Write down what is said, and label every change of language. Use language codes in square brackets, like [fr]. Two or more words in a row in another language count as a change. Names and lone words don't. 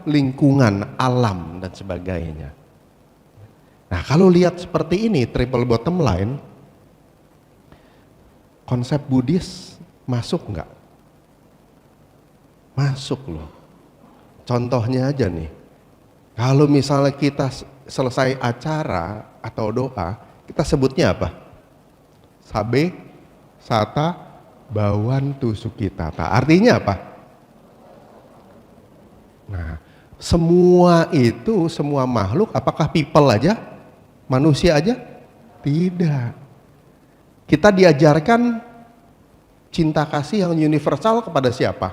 [id] Lingkungan, alam, dan sebagainya. Nah, kalau lihat seperti ini, [en] triple bottom line, [id] konsep Buddhis masuk nggak? Masuk loh. Contohnya aja nih, kalau misalnya kita selesai acara atau doa, kita sebutnya apa? [pi] Sabe, sata, bawantu sukitata. [id] Artinya apa? Nah, semua itu, semua makhluk, apakah people aja? Manusia aja? Tidak. Kita diajarkan cinta kasih yang universal kepada siapa?